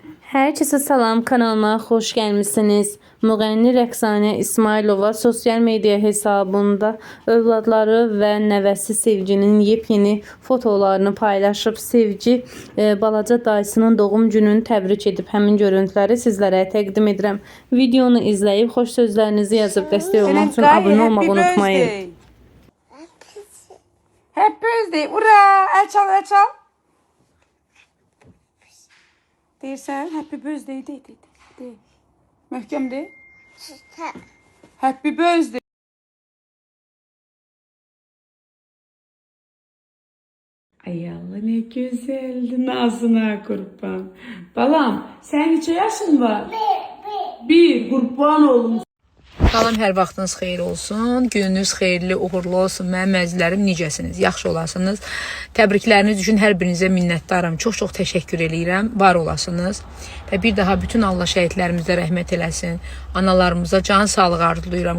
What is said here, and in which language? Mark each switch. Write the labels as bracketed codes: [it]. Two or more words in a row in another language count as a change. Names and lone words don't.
[tr] Herkese salam, kanalıma hoş gelmişsiniz. [az] Müğənni Rəqsanə İsmailova [tr] sosyal medya [az] hesabında övladları ve nəvəsi Sevginin yepyeni fotolarını paylaşıp Sevgi balaca dayısının doğum gününü təbrik edib həmin görüntüləri sizlərə təqdim edirəm. Videonu izləyib xoş sözlərinizi yazıb dəstək olmaq üçün abunə olmağı unutmayın. [en] Happy birthday. [az] Ura! El çal, el çal. Deyirsən, [en] happy birthday de. [az] Möhkəm de. [en] Happy birthday. [tr] Ay Allah ne güzeldi Nazına kurban. [az] Balam sen neçə yaşın var? Bir kurban olun. Salam, hər vaxtınız xeyir olsun, gününüz xeyirli, uğurlu olsun. Mənim əzizlərim, necəsiniz? Yaxşı olasınız. Təbrikləriniz üçün hər birinizə minnətdaram. Çox təşəkkür eləyirəm. Var olasınız. Və bir daha bütün Allah şəhidlərimizə rəhmət eləsin. Analarımıza can sağlığı arzulayıram.